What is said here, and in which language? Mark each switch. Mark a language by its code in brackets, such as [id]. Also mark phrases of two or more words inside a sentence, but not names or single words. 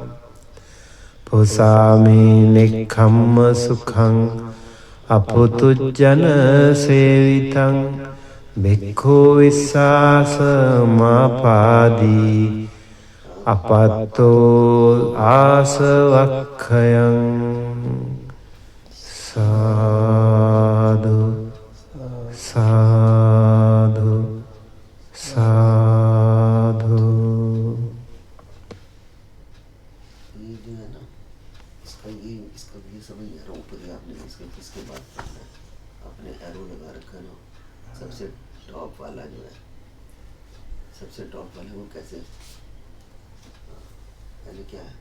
[pi] පුසාමේ නෙක්ඛම්ම සුඛං අපුතුජන සේවිතං භික්ඛු විස්සාස මාපාදී අපත්තෝ ආසවක්ඛයං සාදු සාදු साधु [hi] ये जो है ना इसका ये समझ नहीं आ रहा ऊपर ही आपने इसके बाद आपने एरो लगा रखा ना सबसे टॉप वाला जो है सबसे टॉप वाला वो कैसे पहले क्या है